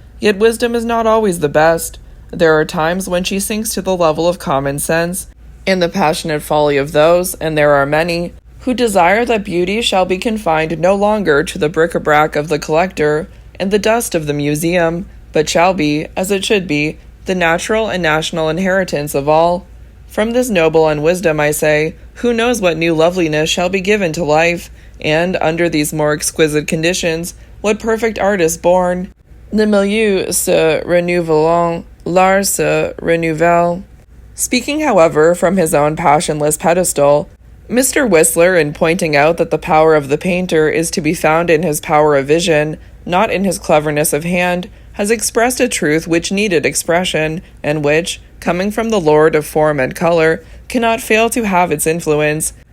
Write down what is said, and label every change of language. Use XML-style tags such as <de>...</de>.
<en>Yet wisdom is not always the best. There are times when she sinks to the level of common sense, and the passionate folly of those, and there are many, who desire that beauty shall be confined no longer to the bric-a-brac of the collector and the dust of the museum, but shall be, as it should be, the natural and national inheritance of all. From this noble unwisdom, I say, who knows what new loveliness shall be given to life, and, under these more exquisite conditions, what perfect art is born.</en> <fr>Le milieu se renouvelant, l'art se renouvelle.</fr> <en>Speaking, however, from his own passionless pedestal, Mr. Whistler, in pointing out that the power of the painter is to be found in his power of vision, not in his cleverness of hand, has expressed a truth which needed expression, and which, coming from the Lord of form and color, cannot fail to have its influence.</en>